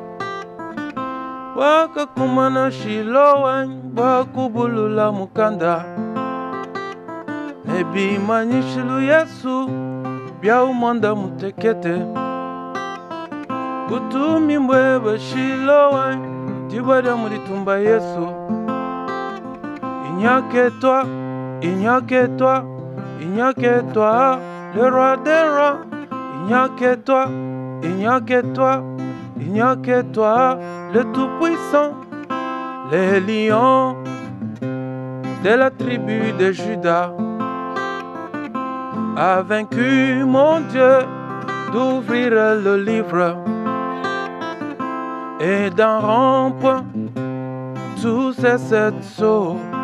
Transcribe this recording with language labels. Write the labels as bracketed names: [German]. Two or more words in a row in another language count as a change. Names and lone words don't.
[Luba-Katanga] Waka kumana shilo wai, wakubulula mukanda. Nebi manyishilu Yesu, bia umanda mutekete. Butumi mbweba shilo wai, tibwada muditumba Yesu. [French] Il n'y a que toi, il n'y a que toi, il n'y a que toi, le roi des rois. Il n'y a que toi, il n'y a que toi, il n'y a que toi, le tout-puissant. Les lions de la tribu de Juda a vaincu mon Dieu d'ouvrir le livre et d'en rompre tous ces 7 sceaux.